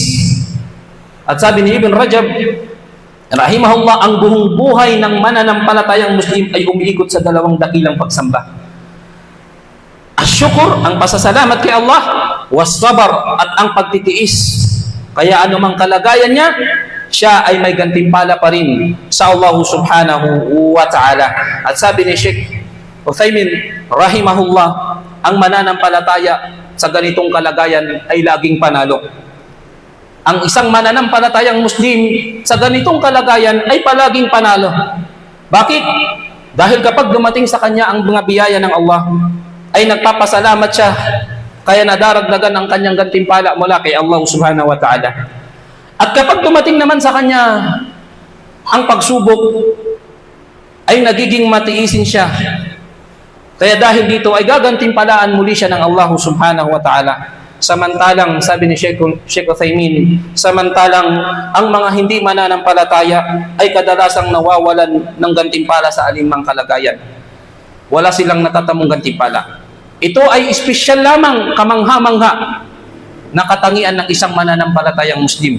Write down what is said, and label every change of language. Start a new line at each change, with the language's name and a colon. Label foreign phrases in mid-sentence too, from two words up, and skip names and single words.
Filipino: At sabi ni Ibn Rajab, rahimahullah, ang buong buhay ng mananampalatayang Muslim ay umiikot sa dalawang dakilang pagsamba. Asyukur, ang pasasalamat kay Allah, was-sabar, at ang pagtitiis. Kaya anumang kalagayan niya, siya ay may gantimpala pa rin sa
Arabic: الله سبحانه وتعالى.
Filipino: At sabi ni Sheikh Uthaymin, rahimahullah, ang mananampalataya sa ganitong kalagayan ay laging panalo. Ang isang mananampalatayang Muslim sa ganitong kalagayan ay palaging panalo. Bakit? Dahil kapag dumating sa kanya ang mga biyaya ng Allah, ay nagpapasalamat siya, kaya nadaragdagan ang kanyang gantimpala mula kay
Arabic: الله سبحانه وتعالى.
Filipino: At kapag dumating naman sa kanya ang pagsubok, ay nagiging matiisin siya. Kaya dahil dito ay gagantimpalaan muli siya ng
Arabic: الله سبحانه وتعالى.
Filipino: Samantalang, sabi ni Sheikh Uthaymin, samantalang ang mga hindi mananampalataya ay kadalasang nawawalan ng gantimpala sa alinmang kalagayan. Wala silang natatamong gantimpala. Ito ay espesyal lamang, kamangha-mangha na katangian ng isang mananampalatayang Muslim.